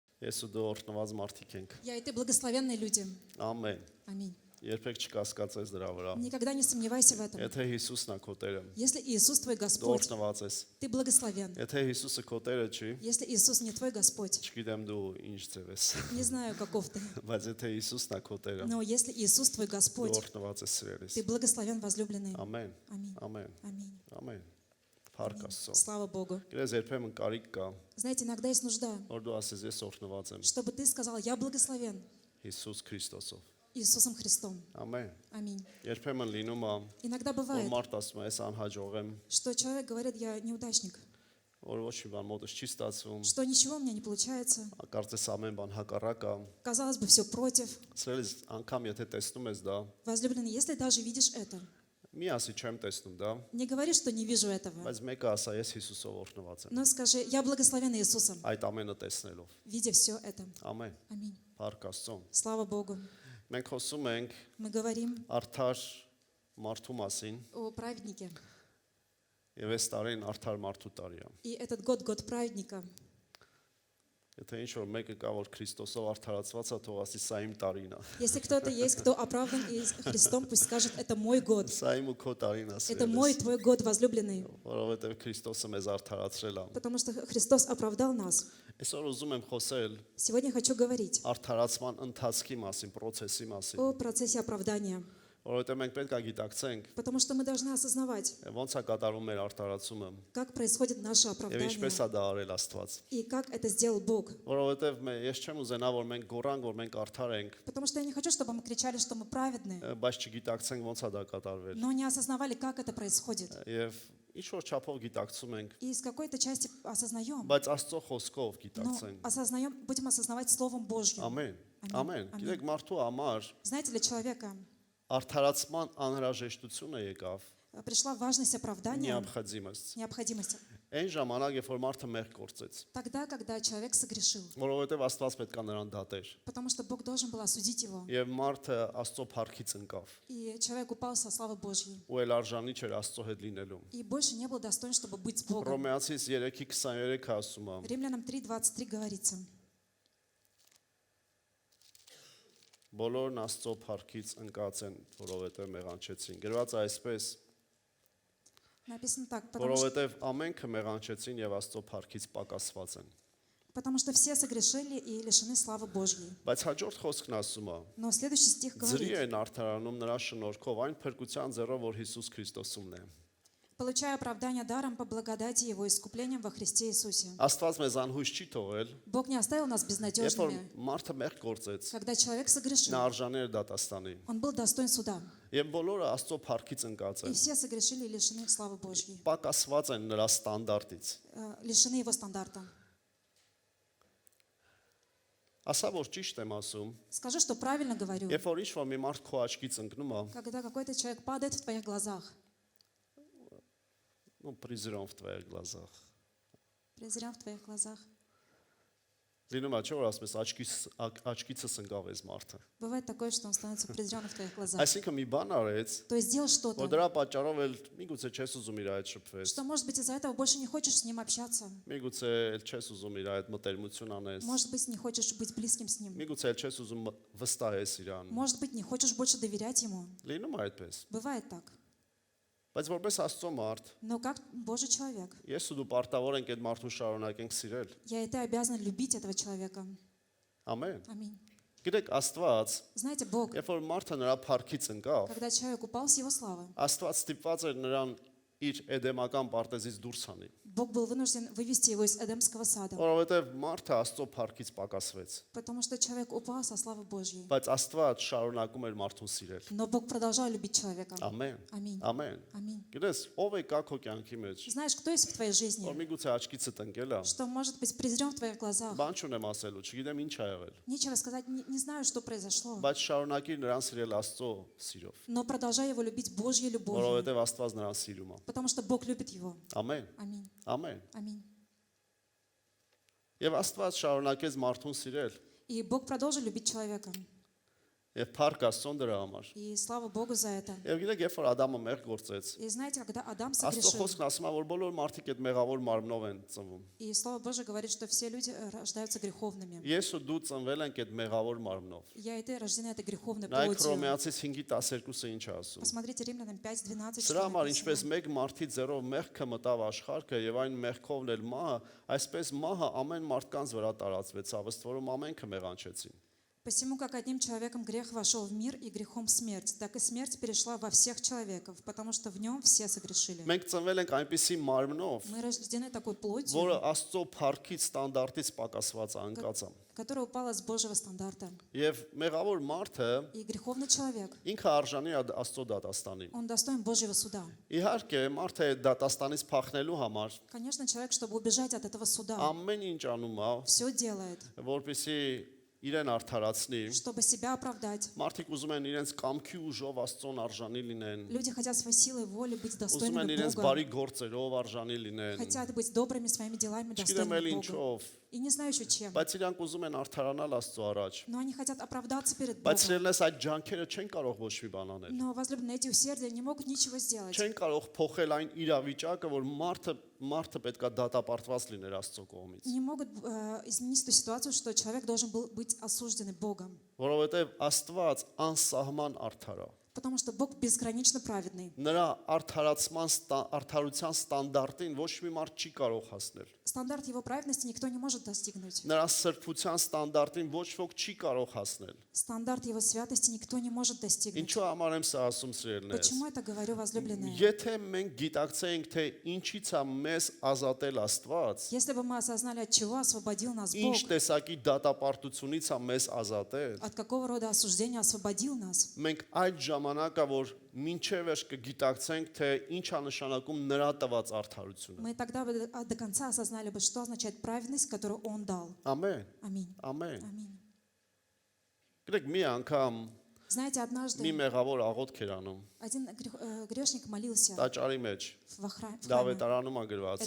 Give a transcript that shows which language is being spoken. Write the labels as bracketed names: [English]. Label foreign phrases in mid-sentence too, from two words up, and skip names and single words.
[Armenian] Ես ու դու օրհնված մարդիկ ենք։ [Russian] Я и ты благословенные люди. [Armenian] Ամեն։ [Russian] Аминь. [Armenian] Երբեք չկասկածես դրա վրա։ [Russian] Никогда не сомневайся в этом. [Armenian] Եթե Հիսուսն է քո Տերը, [Russian] Если Иисус твой [Armenian] դու [Russian] Господь, [Armenian] օրհնված ես։ [Russian] ты благословен. [Armenian] Եթե Հիսուսը քո Տերը չի, [Russian] Если Иисус не твой Господь, [Armenian] չգիտեմ դու ինչ ձև ես, [Russian] не знаю, каков ты. [Armenian] բայց եթե Հիսուսն է քո Տերը, [Russian] Но если Иисус твой [Armenian] դու [Russian] Господь, [Armenian] օրհնված ես սիրելիս։ [Russian] ты благословен, возлюбленный. [Armenian] Ամեն։ [Russian] Аминь. [Armenian] Ամեն։ [Russian] Аминь. [Armenian] Ամեն։ Փառք Աստծո։ [Russian] Слава Богу. [Armenian] Գիտես երբեմն կարիք կա, [Russian] Знаете, иногда есть нужда, [Armenian] որ дու ասես ես օրհնված եմ [Russian] чтобы ты сказал, я благословен [Armenian] Հիսուս Քրիստոսով։ [Russian] Иисусом Христом. [Armenian] Ամեն։ [Russian] Аминь. [Armenian] Երբեմն լինում է, [Russian] Иногда [Armenian] որ [Russian] бывает, [Armenian] մարդ ասում է, ես անհաջող եմ, [Russian] что человек говорит, я неудачник, [Armenian] որ ոչ մի բան մոտս չի ստացվում, [Russian] что ничего у меня не получается. [Armenian] կարծես ամեն բան հակառակ է։ [Russian] Казалось бы, все против. [Armenian] Սրելիս անգամ եթե տեսնում ես դա, [Russian] Возлюбленный, если даже видишь это, [Armenian] մի ասի չեմ տեսնում դա, [Russian] не говори, что не вижу этого, [Armenian] բայց մեկը ասա ես Հիսուսով օրհնված եմ։ [Russian] но скажи, я благословен Иисусом, [Armenian] Այդ ամենը տեսնելով։ [Russian] видя все это. [Armenian] Ամեն։ [Russian] Аминь. [Armenian] Փառք Աստծո։ [Russian] Слава Богу. [Armenian] Մենք խոսում ենք [Russian] Мы говорим [Armenian] արդար մարդու մասին, [Russian] о праведнике. [Armenian] եւ այս տարին արդար մարդու տարի է։ [Russian] И этот год, год праведника. [Armenian] Եթե ինչ որ մեկը կա, որ Քրիստոսով արդարացված է, թող ասի սա իմ տարին է։ [Russian] Если кто-то есть, кто оправдан Христом, пусть скажет, это мой год. [Armenian] Սա իմ ու քո տարին է, [Russian] Это мой, твой год, возлюбленный. [Armenian] որովհետեւ Քրիստոսը մեզ արդարացրել է։ [Russian] Потому что Христос оправдал нас. [Armenian] Այսօր ուզում եմ խոսել [Russian] Сегодня хочу говорить [Armenian] արդարացման ընթացքի մասին, process-ի մասին, [Russian] о процессе оправдания. [Armenian] որովհետեւ մենք պետք է գիտակցենք, [Russian] Потому что мы должны осознавать, [Armenian] ոնց է կատարվում մեր արդարացումը [Russian] как происходит наше [Armenian] եւ [Russian] оправдание [Armenian] ինչպես է դա արել Աստված։ [Russian] и как это сделал Бог. [Armenian] Որովհետեւ ես չեմ ուզենա, որ մենք գորանք, որ մենք արդար ենք, [Russian] Потому что я не хочу, чтобы мы кричали, что мы праведны, [Armenian] բայց չգիտակցենք ոնց է դա կատարվել։ [Russian] но не осознавали, как это происходит. [Armenian] Եվ ինչ որ չափով գիտակցում ենք, [Russian] И с какой-то части осознаем, [Armenian] բայց Աստծո խոսքով [Russian] но [Armenian] գիտակցենք։ [Russian] осознаем, будем осознавать Словом Божьим. [Armenian] Ամեն։ Ամեն, Ամեն։ Գիտեք, մարդու համար [Russian] Знаете, для человека [Armenian] արդարացման անհրաժեշտությունը եկավ [Russian] пришла важность оправдания, необходимость։ необходимость. [Armenian] Այն ժամանակ, երբ որ մարդը մեղք գործեց, [Russian] Тогда, когда человек согрешил, [Armenian] որովհետև Աստված պետք է նրան դատեր, [Russian] потому что Бог должен был осудить его. [Armenian] եւ մարդը Աստծո փառքից ընկավ, [Russian] И человек упал со славы Божьей. [Armenian] ու էլ արժանի չէր Աստծո հետ լինելու։ [Russian] И больше не был достоин, чтобы быть с Богом. [Armenian] Հռոմեացիս 3:23 ասում է. [Russian] Римлянам 3:23 говорится. [Armenian] Բոլորն Աստծո փառքից ընկած են, որովհետև մեղանչեցին։ Գրված է այսպես, [Russian] Написано так, [Armenian] որովհետև ամենքը մեղանչեցին եւ Աստծո փառքից պակասված են։ [Russian] потому что все согрешили и лишены славы Божьей. [Armenian] Բայց հաջորդ խոսքն ասում է. [Russian] Но следующий стих [Armenian] Ձրի [Russian] говорит, [Armenian] են արդարանում նրա շնորհքով այն փրկության ձեռով, որ Հիսուս Քրիստոսումն է։ [Russian] получая оправдание даром по благодати Его искуплением во Христе Иисусе. [Armenian] Աստված մեզ անհույս չի թողել, [Russian] Бог не оставил нас [Armenian] երբ որ [Russian] безнадежными. [Armenian] մարդը մեղք գործեց, [Russian] Когда человек согрешил, [Armenian] նա արժանի էր դատաստանի։ [Russian] он был достоин суда. [Armenian] Եվ բոլորը Աստծո փառքից ընկած [Russian] И [Armenian] են։ [Russian] все согрешили и лишены славы Божьей, [Armenian] Պակասված են նրա ստանդարտից։ [Russian] лишены Его стандарта. [Armenian] Ասա որ ճիշտ եմ ասում, [Russian] Скажи, что правильно говорю. [Armenian] երբ որ ինչ-որ մի մարդ քո աչքից ընկնում է, [Russian] Когда какой-то человек падает в твоих глазах, ну, призром в твоих глазах։ презрям в твоих глазах, [Armenian] Լինում է չէ՞ որ ասում ես աչքիցս ընկավ էս մարդը։ [Russian] бывает такое, что он становится презренным в твоих глазах. [Armenian] Այսինքն մի բան արեց, [Russian] То есть сделал [Armenian] որ [Russian] что-то, [Armenian] դրա պատճառով էլ միգուցե չես ուզում իր հետ շփվես։ [Russian] что, может быть, из-за этого больше не хочешь с ним общаться. [Armenian] Միգուցե էլ չես ուզում իր հետ մտերմություն անես։ [Russian] Может быть, не хочешь быть близким с ним. [Armenian] Միգուցե էլ չես ուզում վստահես իրան։ [Russian] Может быть, не хочешь больше доверять ему. [Armenian] Լինում է այդպես։ [Russian] Բывает так. [Armenian] Բայց որպես Աստծո մարդ, [Russian] Но как Божий человек, [Armenian] ես ու դու պարտավոր ենք այդ մարդուն շարունակենք սիրել։ [Russian] я и ты обязаны любить этого человека. [Armenian] Ամեն։ [Russian] Аминь. [Armenian] Գիտեք, Աստված, [Russian] Знаете, Бог, [Armenian] երբ որ մարդը նրա փառքից ընկավ, [Russian] когда человек упал с его славы, [Armenian] Աստված ստիպված էր նրան իր էդեմական պարտեզից դուրս հանի։ [Russian] Бог был вынужден вывести его из Эдемского сада, [Armenian] Որովհետև մարդը Աստծո փառքից պակասվեց։ [Russian] потому что человек упал со славы Божьей. [Armenian] Բայց Աստված շարունակում էր մարդուն սիրել։ [Russian] Но Бог продолжал любить человека. [Armenian] Ամեն։ [Russian] Аминь. [Armenian] Ամեն։ [Russian] Аминь. [Armenian] Գիտես, ով է կա քո կյանքի մեջ, [Russian] Знаешь, кто есть в твоей [Armenian] որ [Russian] жизни, [Armenian] միգուցե աչքիցդ ընկել է, [Russian] что может быть презрен в твоих глазах? [Armenian] բան չունեմ ասելու, չգիտեմ ինչ ա եղել, [Russian] Нечего сказать, не знаю, что произошло. [Armenian] բայց շարունակիր նրան սիրել Աստծո սիրով, [Russian] Но продолжай его любить Божьей любовью, [Armenian] որովհետև Աստված նրան սիրում է։ [Russian] потому что Бог любит его. [Armenian] Ամեն։ [Russian] Аминь. [Armenian] Ամեն։ [Russian] Аминь. [Armenian] Եվ Աստված շարունակեց մարդուն սիրել, [Russian] И Бог продолжил любить человека. [Armenian] Եվ փառք Աստծուն դրա համար։ [Russian] И слава Богу за это. [Armenian] Եվ գիտեք, երբ որ Ադամը մեղք գործեց, [Russian] И знаете, когда Адам [Armenian] Աստծո [Russian] согрешил, [Armenian] խոսքն ասում է, որ բոլոր մարդիկ այդ մեղավոր մարմնով են ծնվում։ [Russian] и Слово Божие говорит, что все люди рождаются греховными. [Armenian] Ես ու դու ծնվել ենք այդ мեղավոր մարմնով։ [Russian] Я и ты рождены этой греховной [Armenian] Նայեք [Russian] плотью. [Armenian] Հռոմեացիս 5:12-ը ինչ է ասում։ [Russian] Посмотрите Римлянам 5:12. [Armenian] Սրա համար ինչպես մեկ մարդի ձեռով մեղքը մտավ աշխարհը եւ այն մեղքով էլ մահը, այսպես մահը ամեն մարդկանց վրա տարածվեցավ, ըստ որում ամենքը մեղանչեցին։ [Russian] Посему, как одним человеком грех вошел в мир и грехом смерть, так и смерть перешла во всех человеков, потому что в нем все согрешили. [Armenian] Մենք ծնվել ենք այնպիսի մարմնով, [Russian] Мы рождены такой [Armenian] որը [Russian] плотью, [Armenian] Աստծո փառքից ստանդարտից պակասված է, անկած է։ [Russian] которая упала с Божьего стандарта. [Armenian] Եվ մեղավոր մարդը [Russian] И греховный человек, [Armenian] ինքը արժանի է Աստծո դատաստանի։ [Russian] он достоин Божьего суда. [Armenian] Իհարկե, մարդը այդ դատաստանից փախնելու համար [Russian] Конечно, человек, чтобы убежать от этого суда, [Armenian] ամեն ինչ անում է, [Russian] все делает, [Armenian] որպեսզի իրեն արդարացնի։ [Russian] чтобы себя оправдать. [Armenian] Մարդիկ ուզում են իրենց կամքի ուժով Աստծոն արժանի լինեն։ [Russian] Люди хотят своей силой воли быть [Armenian] Ուզում են [Russian] достойными [Armenian] իրենց [Russian] Бога, [Armenian] բարի գործերով արժանի լինեն։ [Russian] хотят быть добрыми своими делами, [Armenian] Չգիտեմ էլ [Russian] достойными Бога. [Armenian] ինչով, [Russian] И не знаю еще чем, [Armenian] բայց իրանք ուզում են արդարանալ Աստծո առաջ։ [Russian] но они хотят оправдаться перед [Armenian] Բայց [Russian] Богом. [Armenian] սիրելնես այդ ջանքերը չեն կարող ոչ մի бան անել։ [Russian] Но возлюбленные, эти усердия не могут ничего сделать. [Armenian] Չեն կարող փոխել այն իրավիճակը, որ մարդը պետքա դատապարտված լիներ Աստծո կողմից։ [Russian] Не могут изменить ту ситуацию, что человек должен был быть осужден Богом. [Armenian] Որովհետև Աստված անսահման արդար է։ [Russian] Потому что Бог безгранично праведный. [Armenian] Նրա արդարության ստանդարտին ոչ մի մարդ չի կարող հասնել։ [Russian] Стандарт его праведности никто не может достигнуть. [Armenian] Նրա սրբության ստանդարտին ոչ ոք չի կարող հասնել։ [Russian] Стандарт его святости никто не может достигнуть. [Armenian] Ինչու համար եմ սա ասում սիրելիներս։ [Russian] Почему это говорю, возлюбленные? [Armenian] Եթե մենք գիտակցեինք, թե ինչից է մեզ ազատել Աստված, [Russian] Если бы мы осознали, от чего освободил нас Бог, [Armenian] ինչ տեսակի դատապարտությունից է մեզ ազատել, [Russian] от какого рода осуждения освободил нас, [Armenian] մենք այդ ժամանակը, որ մինչև վերջ կգիտակցենք, թե ինչ է նշանակում նրա տված արդարությունը։ [Russian] мы тогда бы до конца осознали бы, что означает праведность, которую Он дал. [Armenian] Ամեն, [Russian] Аминь. [Armenian] ամեն։ [Russian] Аминь. [Armenian] Գրեք մի անգամ [Russian] Знаете, [Armenian] մի [Russian] однажды [Armenian] մեղավոր աղոթք էր անում [Russian] один грешник молился [Armenian] տաճարի մեջ, [Russian] в храме. [Armenian] Դավետարանում է գրված։